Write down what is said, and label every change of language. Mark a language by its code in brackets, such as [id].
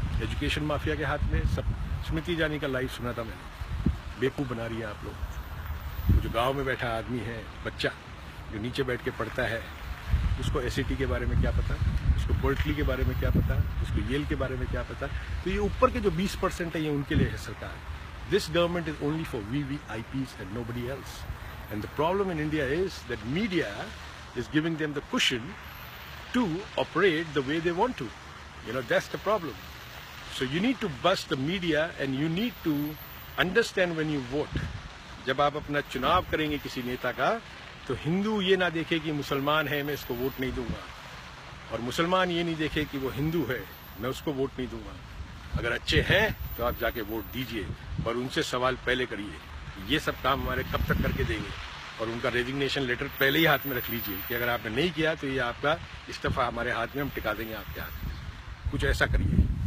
[hi] Education mafia के हाथ में। सब स्मृति ईरानी का लाइव सुना था मैंने। बेवकूफ़ बना रही है आप लोग। जो गांव में बैठा आदमी है, बच्चा जो नीचे बैठ के पढ़ता है, उसको एसएटी के बारे में क्या पता, उसको बर्कली के बारे में क्या पता, उसको येल के बारे में क्या पता। तो ये ऊपर के जो 20% है ये उनके लिए है सरकार। [en] This government is only for VVIPs and nobody else. And the problem in India is that media is giving them the cushion to operate the way they want to. That's the problem. So you need to bust the media and you need to understand when you vote. [hi] जब आप अपना चुनाव करेंगे किसी नेता का, तो हिंदू ये ना देखे कि मुसलमान है मैं इसको वोट नहीं दूंगा, और मुसलमान ये नहीं देखे कि वो हिंदू है मैं उसको वोट नहीं दूंगा। अगर अच्छे हैं तो आप जाके वोट दीजिए, और उनसे सवाल पहले करिए। ये सब काम हमारे कब तक करके देंगे, और उनका रेजिग्नेशन लेटर पहले ही हाथ में रख लीजिए कि अगर आपने नहीं किया तो ये आपका इस्तीफा हमारे हाथ में, हम टिका देंगे आपके हाथ में। कुछ ऐसा करिए।